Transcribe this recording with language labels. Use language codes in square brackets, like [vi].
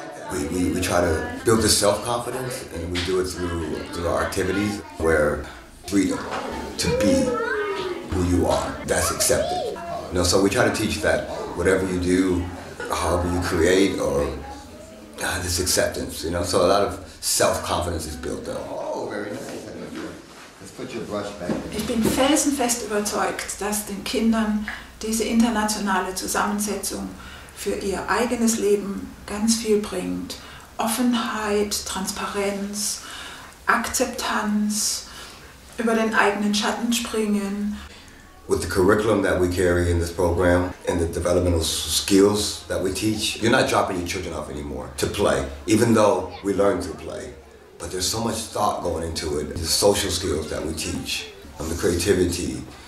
[en] We try to build this self-confidence, and we do it through our activities where freedom to be who you are, that's accepted. You know, so we try to teach that whatever you do, however you create, or this acceptance, you know, so a lot of self-confidence is built up. Oh, very nice. Let's put your brush back. [de] Ich bin felsenfest überzeugt, dass den Kindern diese internationale Zusammensetzung für ihr eigenes Leben ganz viel bringt. Offenheit, Transparenz, Akzeptanz, über den eigenen Schatten springen. [en] With the curriculum that we carry in this program and the developmental skills that we teach, you're not dropping your children off anymore to play, even though we learn to play. But there's so much thought going into it, the social skills that we teach, the creativity.